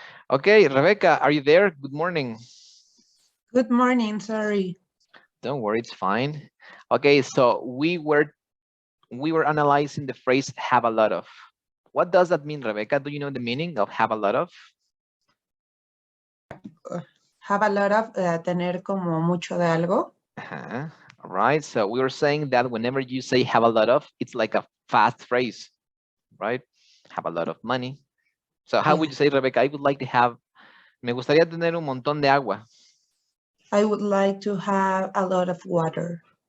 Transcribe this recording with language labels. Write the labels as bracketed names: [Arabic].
[English] Okay, Rebecca, are you there? Good morning. Good morning, sorry. Don't worry, it's fine. Okay, so we were analyzing the phrase have a lot of. What does that mean, Rebecca? Do you know the meaning of have a lot of? Have a lot of, [Spanish] tener como mucho de algo. [English] All right, so we were saying that whenever you say have a lot of, it's like a fast phrase, right? Have a lot of money. So how would you say, Rebecca? I would like to have, [Spanish] me gustaría tener un montón de agua. [English] I would like to have a lot of water.